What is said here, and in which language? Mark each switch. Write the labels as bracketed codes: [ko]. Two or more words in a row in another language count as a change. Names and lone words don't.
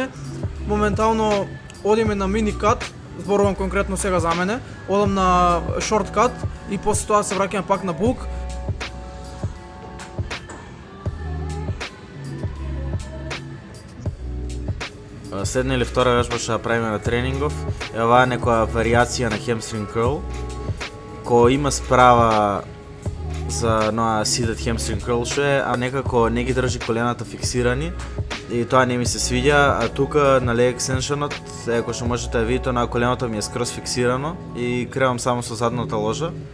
[mk] Моментално одиме на мини кат, зборувам конкретно сега за мене, одам на шорт кат и после тоа се враќам пак на бук. Следна или втора вежба што ја правиме на тренингов е оваа некоја варијација на [en] hamstring curl, [mk] кој има справа за ноа [en] seated hamstring curl [mk] што е, а некако не ги држи колената фиксирани и тоа не ми се свиѓа, а тука на [en] leg extensionот, [mk] кој што можете да видите, на коленото ми е скроз фиксирано и кревам само со задната ложа.